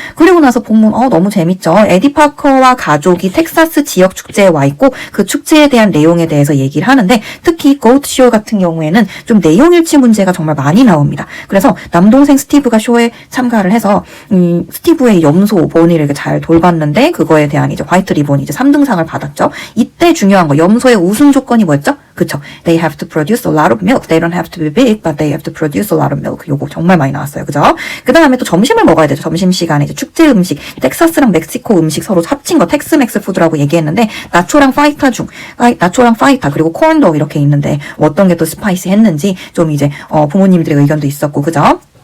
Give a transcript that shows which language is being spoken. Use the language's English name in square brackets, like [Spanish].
[Korean] 그리고 나서 본문 너무 재밌죠. 에디 파커와 가족이 텍사스 지역 축제에 와 있고 그 축제에 대한 내용에 대해서 얘기를 하는데 특히 고트 쇼 같은 경우에는 좀 내용 일치 문제가 정말 많이 나옵니다. 그래서 남동생 스티브가 쇼에 참가를 해서 스티브의 염소 보니를 잘 돌봤는데 그거에 대한 이제 화이트 리본이 이제 3등상을 받았죠. 이때 중요한 거 염소의 우승 조건이 뭐였죠? 그쵸. [English] They have to produce a lot of milk. They don't have to be big, but they have to produce a lot of milk. [Korean] 요거 정말 많이 나왔어요. 그죠? 그 다음에 또 점심을 먹어야 되죠. 점심시간에 이제 축제 음식, 텍사스랑 멕시코 음식 서로 합친 거 텍스맥스 푸드라고 얘기했는데 나초랑 파이타 그리고 콘도 이렇게 있는데 어떤 게 또 스파이시 했는지 좀 이제 부모님들의 의견도 있었고 그죠?